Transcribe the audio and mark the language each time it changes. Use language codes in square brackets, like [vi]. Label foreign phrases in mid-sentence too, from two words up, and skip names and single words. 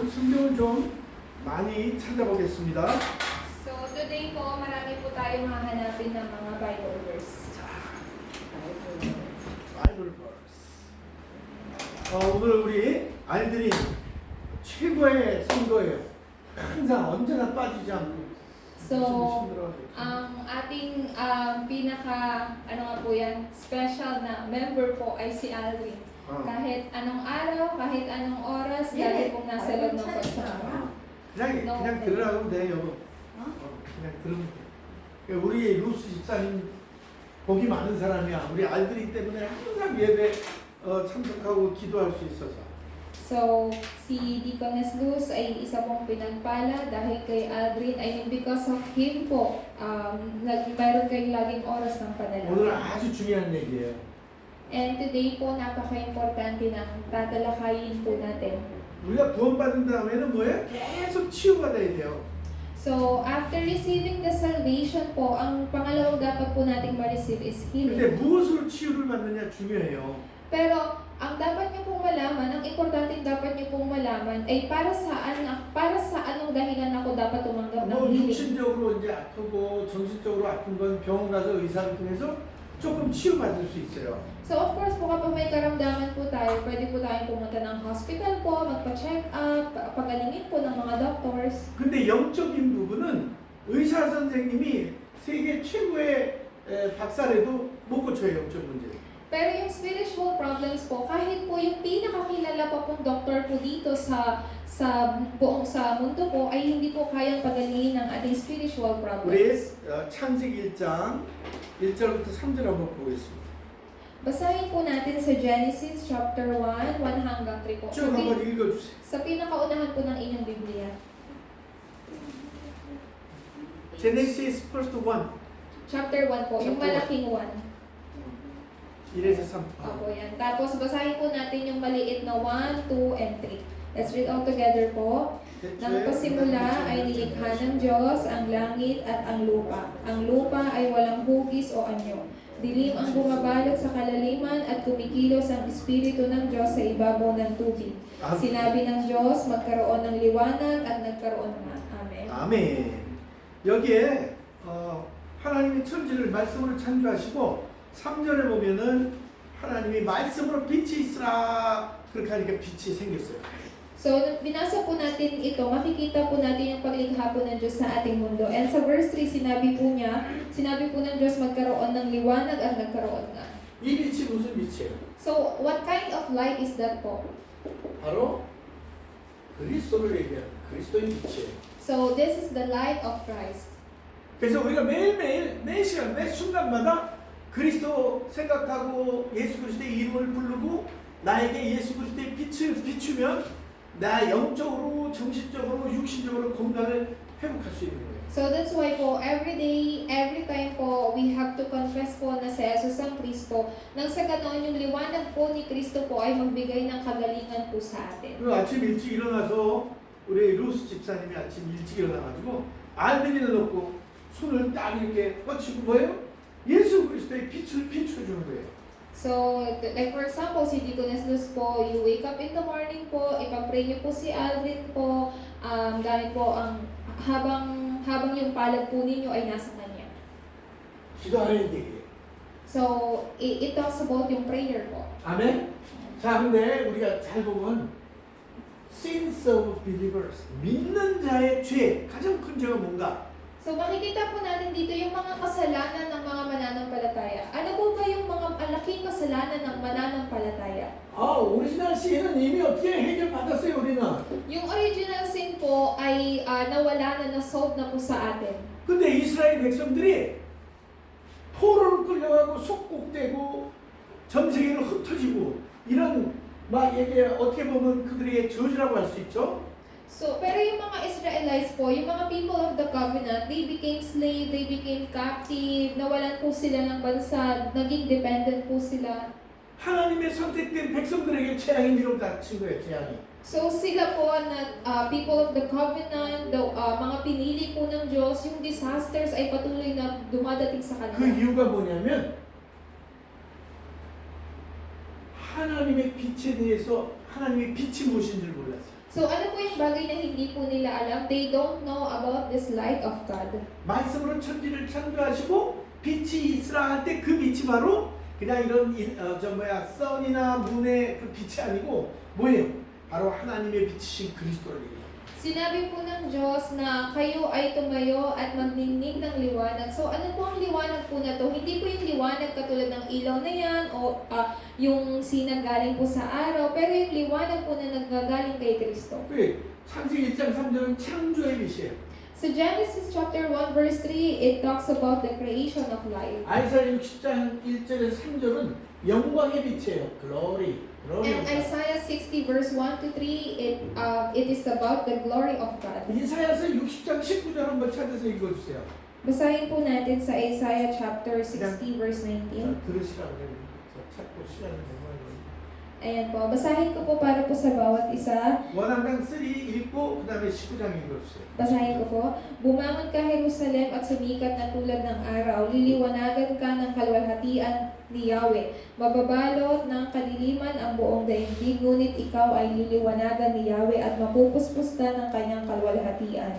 [ko] 성경을 좀 많이 찾아보겠습니다. [en] So today [tl] po, marami po tayong hahanapin ng mga [en] Bible verse. Bible verse. [ko] 오늘 우리 알들이 최고의 선거예요. 항상 언제나 빠지지 않고. [tl] So, ang ating ano nga po yan, special na member po ay si Aldrin. Kahit anong araw, kahit anong oras, lagi pong nasa loob ng pagsama. [ko] 그냥 들으라고 돼요. 그냥 들으면 돼. 우리 루스 집사님 복이 많은 사람이야. 우리 알들이 때문에 항상 예배 참석하고 기도할 수 있어서. [tl] So, si Deaconess Luz ay isa pong pinagpala dahil kay Aldrin ay [en] because of him [tl] po, mayroon kayong laging oras ng [ko] 오늘 [tl] panalangin. [ko] 아주 중요한 얘기예요. [en] And today [tl] po, napaka-importante ng tatalakayin po natin. [ko] 우리가 구원받은 다음에는 뭐예요? 계속 치유받아야 돼요. [en] So, after receiving the salvation [tl] po, ang pangalawang dapat po nating ma-receive is [ko] 근데 [tl] healing. [ko] 무엇으로 치유를 받느냐 중요해요. [tl] Pero, ang dapat niyo pong malaman, ang importante dapat niyo pong malaman ay para sa anong dahilan ako dapat tumanggap ng [ko] 뭐 [tl] healing. [ko] 육신적으로 이제 아프고 정신적으로 아픈 건 병원 가서 의사를 통해서 조금 치유받을 수 있어요. [en] So of course [tl] po kapag may karamdaman po tayo, pwede po tayong pumunta ng hospital po, magpa-check up, pagalingin po ng mga doctors. [ko] 근데 영적인 부분은 의사 선생님이 세계 최고의 박사래도 못 고쳐요, 영적 문제. [tl] Pero yung [en] spiritual problems [tl] po, kahit po yung pinakakilala pa pong doctor po dito sa mundo po, ay hindi po kayang pagalingin ng ating spiritual [ko] 우리 [tl] problems. [ko] 창세기 1장 1절부터 3절 한번 보겠습니다. [tl] Basahin po natin sa Genesis chapter 1, 1 hanggang 3 po. [ko] 쭉 한번 읽어주세요. [tl] Sa pinakaunahan po ng inyong Biblia. [en] Genesis first 1. [tl] Chapter 1 po, yung Chapter malaking 1. [ko] 1에서 3. [tl] Opo, yan. Tapos basahin po natin yung maliit na 1, 2, and 3. [en] Let's read all together po. [tl] Nang pasimula ay nilikha ng Diyos ang langit at ang lupa. Ang lupa ay walang hugis o anyo. Dilim ang bumabalot sa kalaliman at kumikilos ang Espiritu ng Diyos sa ibabaw ng tubig. Sinabi ng Diyos, magkaroon ng liwanag at nagkaroon nga. Amen. [ko] 아멘. 여기에 하나님이 천지를 말씀으로 창조하시고 3절에 보면은 하나님이 말씀으로 빛이 있으라 그렇게 하니까 빛이 생겼어요. [tl] So, binasa po natin ito, makikita po natin yung paglikha po ng Diyos sa ating mundo. And sa verse 3, sinabi po ng Diyos magkaroon ng liwanag at nagkaroon nga. [ko] 이 빛이 무슨 빛이에요? [en] So, what kind of light is that po? [ko] 바로 그리스도를 얘기하는 그리스도의 빛이에요. [en] So, this is the light of Christ. [ko] 그래서 우리가 매일매일 매 시간 매 순간마다 그리스도 생각하고 예수 그리스도의 이름을 부르고 나에게 예수 그리스도의 빛을 비추면 나 영적으로 정신적으로 육신적으로 건강을 회복할 수 있는 거예요. [en] So, that's why po, every day, every time po, we have to confess po [tl] na si Jesus ang Kristo. Nang sa ganoon, yung liwanag po ni Kristo po ay magbigay ng kagalingan po sa atin. [ko] 그리고 아침 일찍 일어나서 우리 루스 집사님이 아침 일찍 일어나가지고 알들이를 넣고 손을 딱 이렇게 뻗치고 뭐예요? 예수 그리스도의 빛을 비춰주는 거예요. [en] So, like for example, [tl] si Deaconess Luz po, [en] you wake up in the morning [tl] po, ipapray niyo po si Aldrin po, gamit po ang habang yung palad po ninyo ay nasa kanya. [ko] 기도하는 얘기예요. [en] So, it talks about yung prayer po. [ko] 아멘? 자, 근데 우리가 잘 보면 [en] sins of believers, [ko] 믿는 자의 죄, 가장 큰 죄가 뭔가? [tl] So, makikita po natin dito yung mga kasalanan ng mga mananampalataya. Ano po ba yung mga malaking kasalanan ng mananampalataya? [en] original sin [ko] 은 이미 어떻게 해결받았어요, 우리는. [tl] Yung original sin po ay nawala na, na-solve na po sa atin. [ko] 근데 이스라엘 백성들이 포로로 끌려가고 속국되고 전 세계를 흩어지고 이런 막 이게 어떻게 보면 그들의 저주라고 할 수 있죠. [en] So, [tl] pero yung mga [en] Israelites [tl] po, yung mga [en] people of the covenant, they became slave, they became captive, [tl] nawalan po sila ng bansa, naging dependent po sila. [ko] 하나님의 선택된 백성들에게 재앙이 밀어닥친 거예요, 재앙이. [tl] So, sila po na [en] people of the covenant, [tl] mga pinili po ng Diyos, yung disasters ay patuloy na dumadating sa [ko] 그 [tl] kanila. [ko] 이유가 뭐냐면 하나님의 빛에 대해서 하나님의 빛이 무엇인 줄 몰랐어요. [tl] So ano po yung bagay na hindi po nila alam? [en] They don't know about this light of God. [ko] 말씀으로 천지를 창조하시고 빛이 있으라 할 때 그 빛이 바로 그냥 이런 선이나 문의 그 빛이 아니고 뭐예요? 바로 하나님의 빛이신 그리스도를 얘기해요. [tl] Sinabi po ng Diyos na kayo ay tumayo at magningning ng liwanag. So ano po ang liwanag po na to? Hindi po yung liwanag katulad ng ilaw na yan o yung sinagaling po sa araw, pero yung liwanag po na naggagaling kay Kristo. [ko] 그 창세기 1장 3절은 창조의 빛이에요. [en] So Genesis chapter 1 verse 3, it talks about the creation of light. [ko] 아이사야 60장 1절에서 3절은 영광의 빛이에요. [en] glory. And Isaiah 60 verse 1 to 3, it is about the glory of God. [ko] 이사야서 60장 19절 한번 찾아서 읽어주세요. [tl] Basahin po natin sa Isaiah [en] chapter 60 verse 19. [ko] 들으시라고 그래요. 찾고 시간을 내고 [tl] Ayan po, basahin ko po para po sa bawat isa. [ko] 원함당 3 읽고 그 다음에 19장 읽어주세요. [tl] Basahin ko po. Bumangon ka, Jerusalem, at sumikat na tulad ng araw. Liliwanagan ka ng kalwalhatian ni Yahweh. Mababalot ng kadiliman ang buong daigdig, ngunit ikaw ay liliwanagan ni Yahweh at mapupuspos ka ng kanyang kalwalhatian.